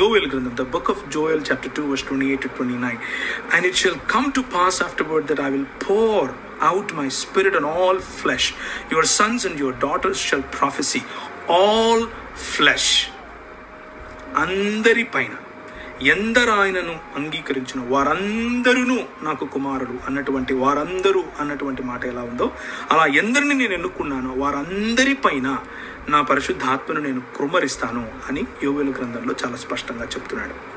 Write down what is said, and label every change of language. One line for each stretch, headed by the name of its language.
Telugu: యోవేలు గ్రంథం,
English: The book of Joel chapter 2 verse 28 to 29. And it shall come to pass afterward that I will pour out my spirit on all flesh. Your sons and your daughters shall prophesy. All flesh.
Telugu: అందరిపైన, ఎందరు ఆయనను అంగీకరించిన వారందరూ నాకు కుమారుడు అన్నటువంటి వారందరూ అన్నటువంటి మాట ఎలా ఉందో, అలా ఎందరిని నేను ఎన్నుకున్నానో వారందరిపైన నా పరిశుద్ధాత్మను నేను కృమ్మరిస్తాను అని యోవేలు గ్రంథంలో చాలా స్పష్టంగా చెప్తున్నాడు.